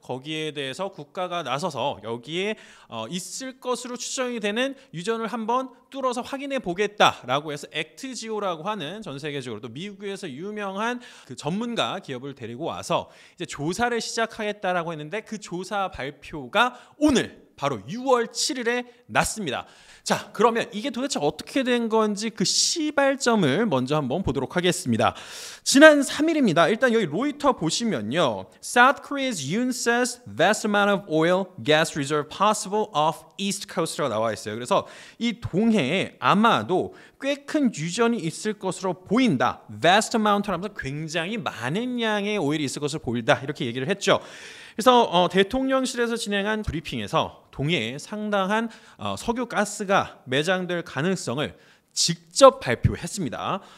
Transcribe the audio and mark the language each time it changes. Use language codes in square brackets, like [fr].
[ko] 거기에 대해서 국가가 나서서 여기에 있을 것으로 추정이 되는 유전을 한번 뚫어서 확인해 보겠다라고 해서 액트지오라고 하는 전 세계적으로 또 미국에서 유명한 그 전문가 기업을 데리고 와서 이제 조사를 시작하겠다라고 했는데 그 조사 발표가 오늘 바로 6월 7일에 났습니다. 자, 그러면 이게 도대체 어떻게 된 건지 그 시발점을 먼저 한번 보도록 하겠습니다. 지난 3일입니다. 일단 여기 로이터 보시면요. [en] South Korea's Yoon says vast amount of oil, gas reserve possible off East Coast [ko] 라고 나와 있어요. 그래서 이 동해에 아마도 꽤 큰 유전이 있을 것으로 보인다. [en] vast amount [ko] 라면서 굉장히 많은 양의 오일이 있을 것으로 보인다. 이렇게 얘기를 했죠. 그래서 대통령실에서 진행한 브리핑에서 동해에 상당한 석유 가스가 매장될 가능성을 직접 발표했습니다.